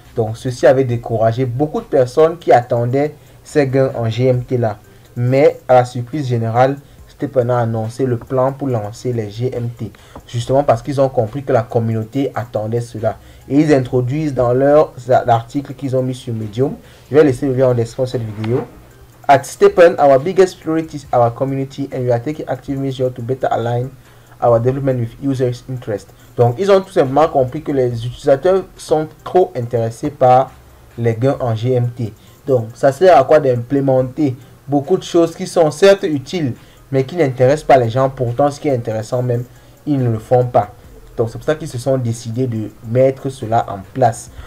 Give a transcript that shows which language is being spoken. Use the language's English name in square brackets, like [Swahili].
[French] Donc ceci avait découragé beaucoup de personnes qui attendaient ces gains en GMT là. Mais à la surprise générale, Stephen a annoncé le plan pour lancer les GMT. Justement parce qu'ils ont compris que la communauté attendait cela. Et ils introduisent dans leur article qu'ils ont mis sur Medium. Je vais laisser le lien en description de cette vidéo. [English] At Stephen, our biggest priority is our community and we are taking active measures to better align our development with users' interest. [French] Donc, ils ont tout simplement compris que les utilisateurs sont trop intéressés par les gains en GMT. Donc, ça sert à quoi d'implémenter beaucoup de choses qui sont certes utiles, mais qui n'intéressent pas les gens. Pourtant, ce qui est intéressant même, ils ne le font pas. Donc, c'est pour ça qu'ils se sont décidés de mettre cela en place.